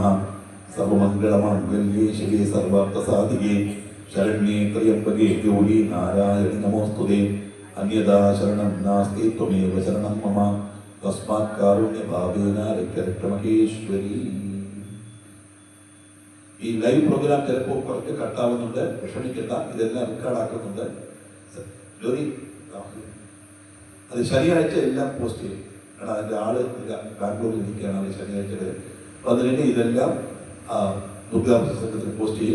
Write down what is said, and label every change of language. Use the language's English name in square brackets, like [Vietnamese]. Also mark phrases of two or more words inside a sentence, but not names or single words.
[Sanskrit] सर्वमंगलमांगल्ये शिवे सर्वार्थसाधिके शरण्ये त्र्यंबके गौरी नारायणि नमोस्तुते. अन्यथा शरणं नास्ति, त्वमेव शरणं मम. तस्मात् कारुण्यभावेन रक्ष रक्ष महेश्वरी. [Malayalam] ഈ [English] live program [Malayalam] ചിലപ്പോൾ കുറച്ച് കട്ടാവുന്നുണ്ട്, വിഷമിക്കണ്ട, ഇതെല്ലാം റെക്കോർഡാക്കുന്നുണ്ട്. ജോലി അത് ശനിയാഴ്ച എല്ലാം പോസ്റ്റ് ചെയ്യും. കാരണം അതിൻ്റെ ആള് ബാംഗ്ലൂരിൽ ഇരിക്കുകയാണ്, അവർ ശനിയാഴ്ചകൾ. അപ്പോൾ അത് കഴിഞ്ഞ് ഇതെല്ലാം ദുർഗാപുര സംഘത്തിൽ പോസ്റ്റ് ചെയ്യും.